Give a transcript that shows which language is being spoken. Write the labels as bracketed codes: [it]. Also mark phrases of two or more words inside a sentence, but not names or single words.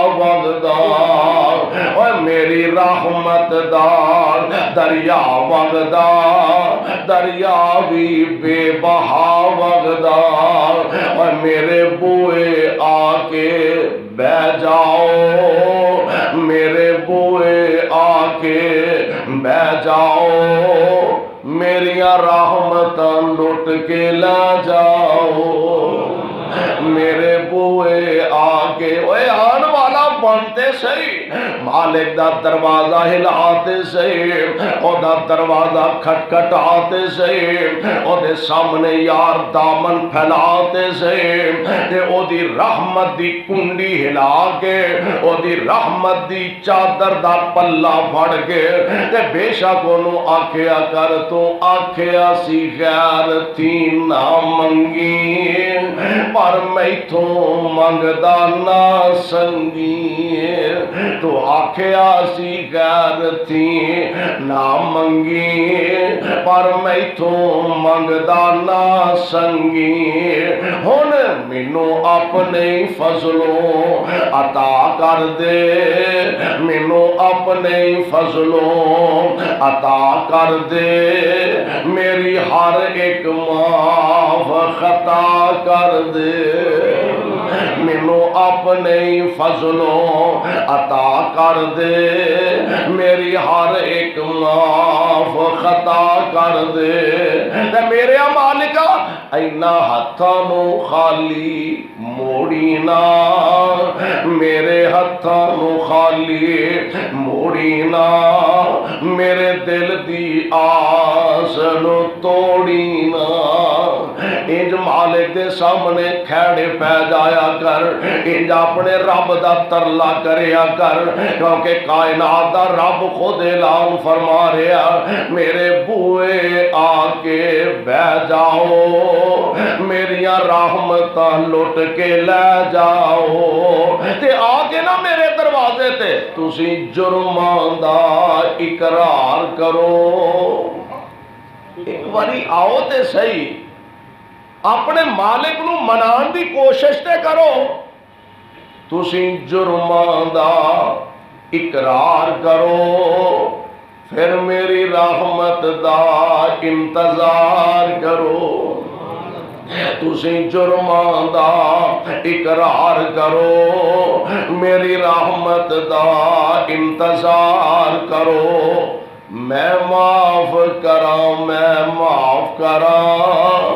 [pa] وگدا، اور میری رحمت دار دریا وگدا، دریا بھی بے بہا وگدا، اور میرے بوئے آ کے بہ جاؤ، میرے بوئے آ کے بہ جاؤ، میریاں رحمتاں لٹ کے لا جاؤ، میرے بوئے آ کے اوے آن والا بنتے صحیح، مالک دا دروازہ ہلاتے صحیح، او دا دروازہ کھٹکھٹاتے صحیح، او دے سامنے یار دامن پھیلاتے صحیح، تے او دی رحمت دی کنڈی ہلا کے، او دی رحمت دی چادر دا پلہ پھڑ کے، تے بے شک انہوں آکھیا کر تو آکھیا سی غیر تھی نہ منگی، پر میں تو منگدا نہ سنگی، تو آکھیا سی غیر تھی نہ منگی، پر میں تو منگدا نہ سنگی، ہن مینوں اپنے فضلوں عطا کر دے، مینوں اپنے فضلوں عطا کر دے، میری ہر ایک معاف خطا کر دے، مینوں اپنے فضلوں عطا کر دے، میری ہر ایک معاف خطا کر دے، تے میرے مالکا اینا ہتھاں نو خالی موڑی نہ، میرے ہتھاں نو خالی موڑی نہ، میرے دل دی آس نو توڑی نہ، انج مالک دے سامنے کھڑے پہ جایا کر، انج اپنے رب دا ترلا کریا کر، کیونکہ کائنات دا رب خود اعلان فرما رہا، میرے بوئے آ کے بہ جاؤ، میریاں رحمتاں لٹ کے لے جاؤ، تے آ کے نہ میرے دروازے تے تسی جرماں دا اقرار کرو، ایک باری آؤ تے صحیح، اپنے مالک نو منان دی کوشش تے کرو، تسی جرماں دا اقرار کرو، پھر میری رحمت دا انتظار کرو، تسی جرماں دا اقرار کرو، میری رحمت دا انتظار کرو، میں معاف کراں، میں معاف کراں،